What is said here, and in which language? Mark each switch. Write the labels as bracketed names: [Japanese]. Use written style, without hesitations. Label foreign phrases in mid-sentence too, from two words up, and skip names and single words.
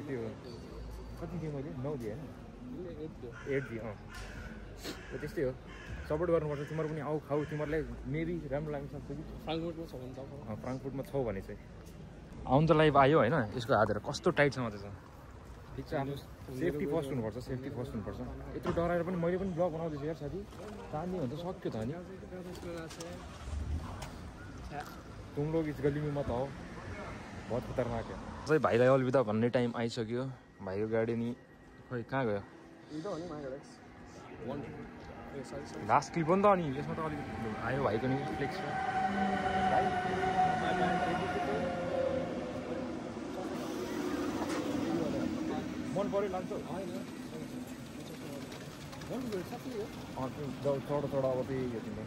[Nepali] त्यो कति दिएँ मैले 9 दिएँ होइन 8 दिएँ त्यस्तै हो सपोर्ट गर्नुपर्छ तिमीहरू पनि आऊ खाऊ तिमीहरूलाई मेबी राम्रो लाग्न सक्छ कि फ्राङ्कफुटमा छौ भने चाहिँ आउनु त लाइभ आयो होइन यसको हातहरू कस्तो टाइट छ मात्रै छ ठिक छ आफ्नो [English] safety first [Nepali] हुनुपर्छ यत्रो डराएर पनि मैले पनि ब्लग बनाउँदैछु यार साथी तान्ने भने त सक्यो त अनि [Hindi] तुम लोग इस गली में मत आओ बहुत खतरनाक है [Nepali] चाहिँ भाइलाई अलविदा भन्ने टाइम आइसक्यो भाइको गाडी नि खोइ कहाँ गयो [English] last clip [Nepali] हो नि त अनि यसमा त अलिकति आयो भाइको नि फ्लेक्स मन पऱ्यो लान्छ चढ अब त्यही हो तिम्रो